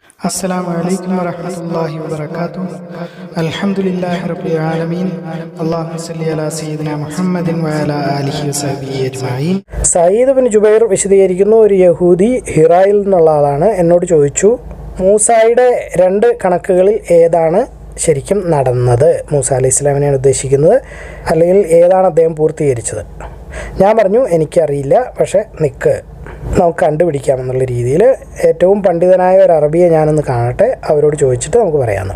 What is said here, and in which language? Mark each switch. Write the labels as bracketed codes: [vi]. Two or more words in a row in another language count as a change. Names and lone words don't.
[ar] السلام عليكم ورحمة الله وبركاته. الحمد لله رب العالمين. اللهم صل على سيدنا محمد وعلى آله وصحبه أجمعين. [ml] സയ്യിദ് ബിൻ ജുബൈർ വിശദീകരിക്കുന്നു, ഒരു യഹൂദി ഹിറായിൽ നിന്നുള്ള ആളാണ്. എന്നോട് ചോദിച്ചു, മൂസായുടെ 2 കണക്കുകളിൽ ഏതാണ് ശരിക്കും നടന്നത്? മൂസ അലൈഹി ഇസ്ലാമിനെയാണ് ഉദ്ദേശിക്കുന്നത്, അല്ലെങ്കിൽ ഏതാണ് അദ്ദേഹം പൂർത്തീകരിച്ചത്? ഞാൻ പറഞ്ഞു, എനിക്കറിയില്ല, പക്ഷേ നമുക്ക് കണ്ടുപിടിക്കാമെന്നുള്ള രീതിയിൽ ഏറ്റവും പണ്ഡിതനായ ഒരു അറബിയെ ഞാനൊന്ന് കാണട്ടെ, അവരോട് ചോദിച്ചിട്ട് നമുക്ക് പറയാമെന്ന്.